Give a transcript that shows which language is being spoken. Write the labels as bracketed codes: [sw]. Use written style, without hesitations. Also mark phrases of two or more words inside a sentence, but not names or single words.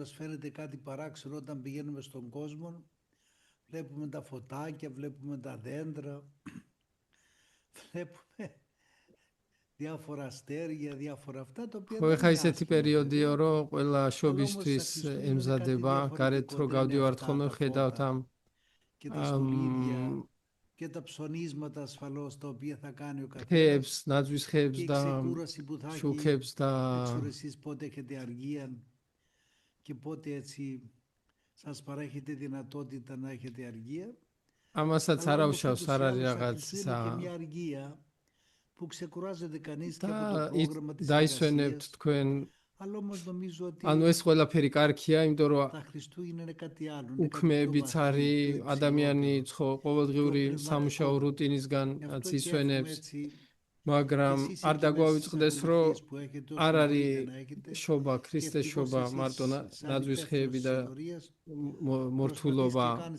[ka] ხო, ესეთი პერიოდია რომ ყველა შობისთვის ემზადება, გარეთ რო გავდივართ ხოლმე ხედავთ ამ [el] και τα ψωνίσματα ασφαλώς τα οποία θα κάνει ο καθένας και η ξεκούραση που θα έχει. Έξω εσείς πότε έχετε αργία και πότε έτσι σας παρέχετε δυνατότητα να έχετε αργία. [ka] Ამასაც არ აუშავს, არ არის რაღაცა. [el] Και μια αργία που ξεκουράζεται κανείς και από το πρόγραμμα της εργασίας. [ka] თქვენ ანუ ეს ყველაფერი კარგია, იმიტომ რომ უქმეებიც არის, ადამიანი ყოველდღიური სამუშაო რუტინისგან იცვენებს, მაგრამ არ დაგვავიწყდეს, რომ არ არის შობა, ქრისტეს შობა, მარტო ნაძვის ხეები და მორთულობა.